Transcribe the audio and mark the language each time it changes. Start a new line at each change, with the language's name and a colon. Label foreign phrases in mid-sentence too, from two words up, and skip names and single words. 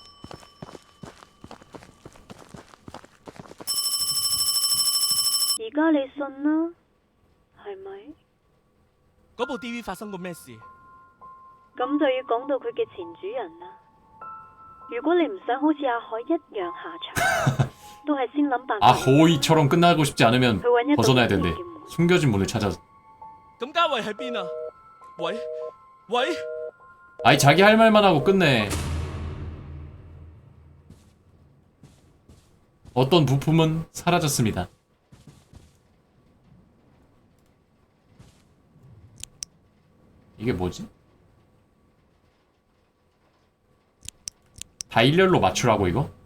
Cantonese: 而家你信啦，係咪？嗰部 DV 發生過咩事？咁就要講到佢嘅前主人啦。如果你唔想好似阿海一樣下場，都係先諗辦法。
Korean: 아호이처럼 끝나고 싶지 않으면
Cantonese: 去揾一道
Korean: 벗어나야
Cantonese: 隱形
Korean: 된대.
Cantonese: 嘅門。
Korean: 숨겨진 문을 찾아.
Cantonese: 咁嘉慧喺邊啊？喂喂，
Korean: 아이 자기 할 말만 하고 끝내. 어떤 부품은 사라졌습니다. 이게 뭐지? 다 일렬로 맞추라고 이거?